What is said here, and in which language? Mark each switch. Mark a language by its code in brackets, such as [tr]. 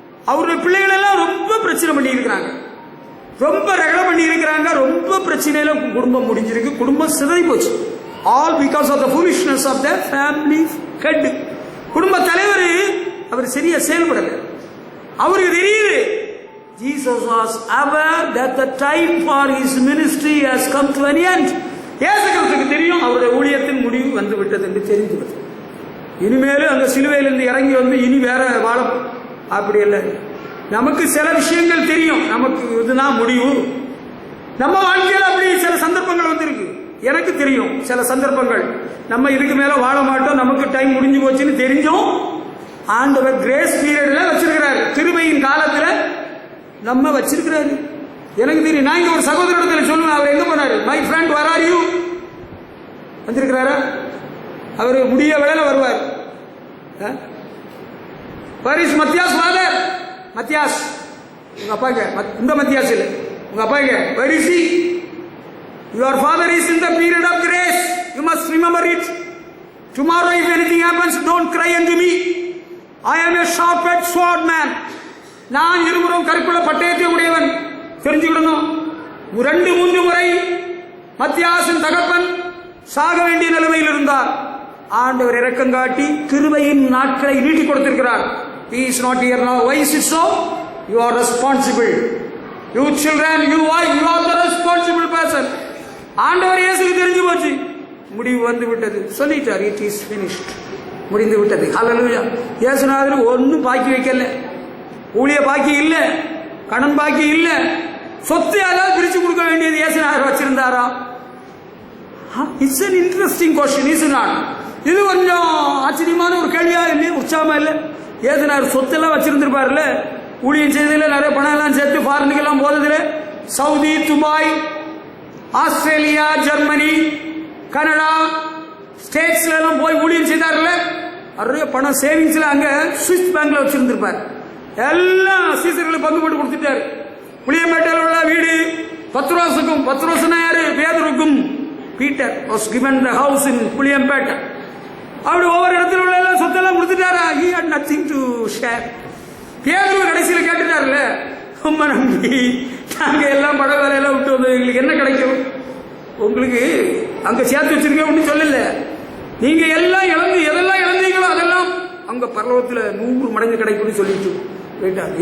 [ta] அவருடைய பிள்ளைகள் எல்லாம் ரொம்ப பிரச்சனை பண்ணி இருக்கிறாங்க, ரொம்ப ரகலை பண்ணி இருக்கிறாங்க, ரொம்ப பிரச்சனையில குடும்பம் முடிஞ்சிருக்கு, குடும்பம் சிதறி போச்சு. [en] All because of the foolishness of the family head. [ta] குடும்ப தலைவர் அவர் சரியா செயல்படல. அவருக்கு தெரியுது [en] Jesus was aware that the time for his ministry has come to an end. [ta] இயேசு கிறிஸ்துவுக்கு தெரியும் அவருடைய ஊழியத்தின் முடிவு வந்து விட்டது என்று தெரிந்துவிட்டது. இனிமேலும் அந்த சிலுவையிலிருந்து இறங்கி வந்து இனி வேற வாழ அப்படி இல்லை. நமக்கு சில விஷயங்கள் தெரியும், நமக்கு இதுதான் முடிவு. நம்ம வாழ்க்கையில் அப்படி சில சந்தர்ப்பங்கள் வந்திருக்கு. எனக்கு தெரியும் சில சந்தர்ப்பங்கள் நம்ம இதுக்கு மேல வாழ மாட்டோம், நமக்கு டைம் முடிஞ்சு போச்சுன்னு தெரிஞ்சோம். ஆண்டவர் கிரேஸ் பீரியட்ல வச்சிருக்கிறாரு, கிருபையின் காலத்துல நம்ம வச்சிருக்கிறாரு. எனக்கு தெரியும். நான் இங்க ஒரு சகோதரத்தில் சொல்லுவேன், அவர் எங்க போனாரு? [en] My friend where are you? [ta] வந்திருக்கிறாரா? அவர் முடிய வேளையில வருவார். பரிஸ் மத்தியாஸ் ஃபாதர், மத்தியாஸ் உங்க அப்பா இந்த மத்தியாஸ் இல்லை, உங்க அப்பா பரிசி. [en] Your father is in the period of grace. You must remember it. Tomorrow if anything happens, don't cry unto me. I am a sharp-edged sword man. [ta] நான் இருபுறம் கருப்புள்ள பட்டயத்தை உடையவன். தெரிஞ்சுக்கிடணும். 2-3 முறை மத்தியாசின் தகப்பன் சாக வேண்டிய நிலைமையில் இருந்தார். ஆண்டவர் இரக்கம் காட்டி கிருபையின் நாட்களை நீட்டி கொடுத்திருக்கிறார். [en] He is not here now. Why is it so? You are responsible. You children, you are the responsible person. [ta] ஆண்டவர் இயேசுக்கு தெரிஞ்சு போச்சு, முடிவு வந்து விட்டது, சொல்லிட்டார். [en] It is finished. [ta] முடிந்து விட்டது. ஹல்லேலூயா. இயேசுநாதர் ஒன்னும் பாக்கி வைக்கல, ஊழிய பாக்கி இல்ல, கடன் பாக்கி இல்ல, சொத்து யாராவது பிரிச்சு கொடுக்க வேண்டியது இயேசுநாதர் வச்சிருந்தாரா? [en] It's an interesting question, is it not? [ta] இது கொஞ்சம் ஆச்சரியமான ஒரு கேள்வியா இல்லையா? உற்சாகமா இல்ல? இயேசுநாதர் சொத்தெல்லாம் வச்சிருந்திருப்பாருல்ல, ஊழியம் செய்ததுல நிறைய பணம் எல்லாம் சேர்த்து ஃபாரினுக்கு எல்லாம் போனதுல, Saudi, Dubai, Australia, Germany, Canada ஸ்டேட்ஸ்ல எல்லாம் போய் ஊழியம் செய்தார்ல, நிறைய பணம் சேவிங்ஸ்ல அங்க சுவிஸ் பேங்க்ல வச்சிருந்திருப்பார். எல்லாம் சீசர்களுக்கு பங்கு போட்டு கொடுத்துட்டாரு. புளியம்பேட்டையில் உள்ள வீடு பத்ரோஸுக்கும், பத்ரோஸ்னா யாரு? பேதுருக்கும். [en] Peter was given the house in Puliyampettai. [ta] அப்படி ஒவ்வொரு இடத்துல உள்ள எல்லாம் சொத்தெல்லாம் கொடுத்துட்டாரா? [en] he had nothing to share. [ta] பேதுரு கடைசியில் கேட்டுட்டாருல்ல, ரொம்ப நம்பி நாங்க எல்லாம் பட வேலையெல்லாம் விட்டு வந்து எங்களுக்கு என்ன கிடைக்கும்? உங்களுக்கு அங்க சேர்த்து வச்சிருக்க ஒன்றும் சொல்லல, நீங்க எல்லாம் இழந்து எதெல்லாம் இழந்தீங்களோ அதெல்லாம் அங்க பரலோகத்தில் 100 மடங்கு கிடைக்கும்னு சொல்லிட்டு போயிட்டார்.